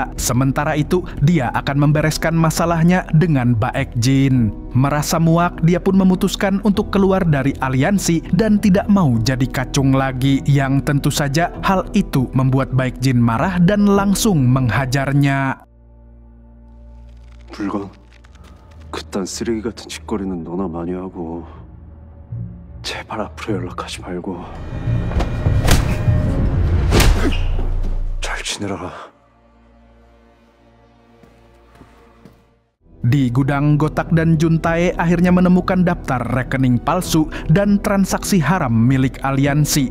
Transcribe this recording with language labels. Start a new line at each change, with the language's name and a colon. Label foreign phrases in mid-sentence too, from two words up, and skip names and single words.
Indonesian: Sementara itu, dia akan membereskan masalahnya dengan Baekjin. Merasa muak, dia pun memutuskan untuk keluar dari aliansi dan tidak mau jadi kacung lagi. Yang tentu saja hal itu membuat Baekjin marah dan langsung menghajarnya.
Korean: 물건 그딴 쓰레기 같은 짓거리는 너나 많이 하고 제발 앞으로 연락하지 말고 잘 지내라.
Indonesian: Di gudang, Gotak dan Juntae akhirnya menemukan daftar rekening palsu dan transaksi haram milik aliansi.